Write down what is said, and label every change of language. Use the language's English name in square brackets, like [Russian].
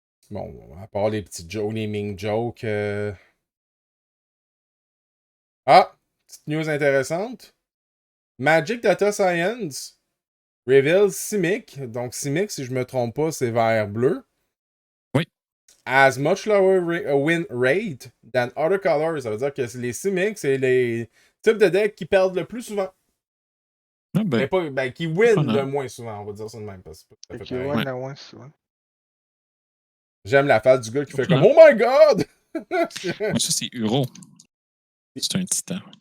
[French] Bon, à part les petits jokes, les ming jokes. Ah, petite news intéressante. [English] Magic Data Science reveals Simic. [French] Donc Simic, si je me trompe pas, c'est vert bleu. Oui. [English] Has much lower win rate than other colors. [French] Ça veut dire que les Simic, c'est les types de decks qui perdent le plus souvent. Ah ben, Mais pas, qui win le moins souvent, on va dire ça de même. Parce que Fait ça fait qu'il y a pareil. un moins souvent. J'aime la face du gars qui fait comme [English] Oh my god! [French] Ça, c'est Uro. C'est un titan.